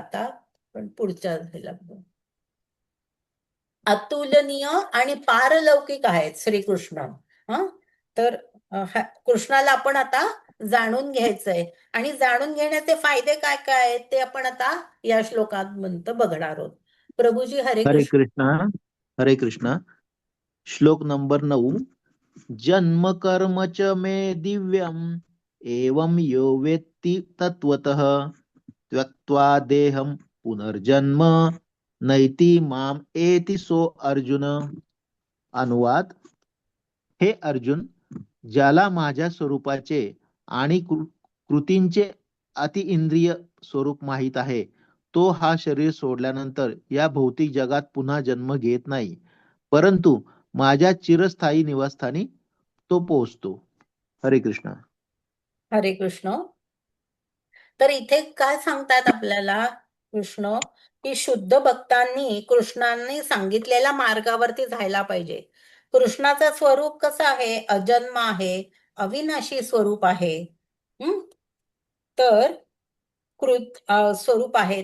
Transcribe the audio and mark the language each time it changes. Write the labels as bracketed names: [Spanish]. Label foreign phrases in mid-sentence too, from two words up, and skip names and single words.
[Marathi] आता पण पुढच्या ह्याला बघू. अतुलनीय आणि पारलौकिक आहेत श्रीकृष्ण. हं तर कृष्णाला आपण आता जाणून घ्यायचंय आणि जाणून घेण्याचे फायदे काय काय आहेत ते आपण आता या श्लोकात बघणार आहोत. प्रभूजी हरे हरे कृष्ण. कृष्ण. हरे कृष्ण. श्लोक नंबर 9. [Sanskrit] जन्म कर्म च मे दिव्यम एवं यो वेत्ति तत्वतः त्यक्त्वा देहम पुनर्जन्म नैति माम एति सो अर्जुन. [Marathi] अनुवाद. हे अर्जुन, ज्याला माझ्या स्वरूपाचे आणि कृतींचे अतिइंद्रिय स्वरूप माहित आहे, तो हा शरीर सोडल्यानंतर या भौतिक जगात पुन्हा जन्म घेत नाही, परंतु माझ्या चिरस्थायी निवासस्थानी तो पोहोचतो. हरे कृष्ण. हरे कृष्ण. तर इथे काय सांगतात आपल्याला कृष्ण, की शुद्ध भक्तांनी कृष्णांनी सांगितलेल्या मार्गावरती जायला पाहिजे. कृष्णाचं स्वरूप कसं आहे? अजन्म आहे, अविनाशी स्वरूप आहे. हम्म तर स्वरूप आहे.